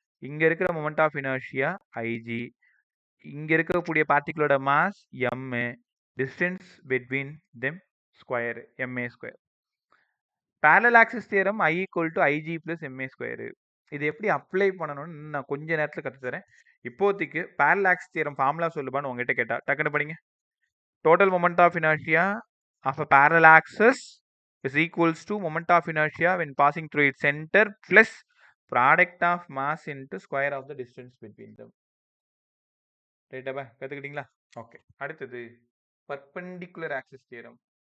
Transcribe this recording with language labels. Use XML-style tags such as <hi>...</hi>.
<ta>இங்க இருக்கிற moment of inertia IG, இங்க இருக்கக்கூடிய பார்ட்டிகளோட mass M, distance between them square MA square. Parallel axis theorem I equal to IG plus MA square. இது எப்படி apply பண்ணணும்னு நான் கொஞ்ச நேரத்தில் கற்றுத்தரேன். இப்போதைக்கு பேரலல் ஆக்சிஸ் தியரம் ஃபார்முலா சொல்லுபான்னு உங்ககிட்ட கேட்டா டக்குன்னு படிங்க.</ta> <en>Total moment of inertia of a parallel axis is equals to moment of inertia when passing through its center plus product of mass into square of the distance between them.</en> <ta>ரைட்டா பா? கற்றுக்கிட்டீங்களா? Okay. அடுத்தது perpendicular axis theorem.</ta>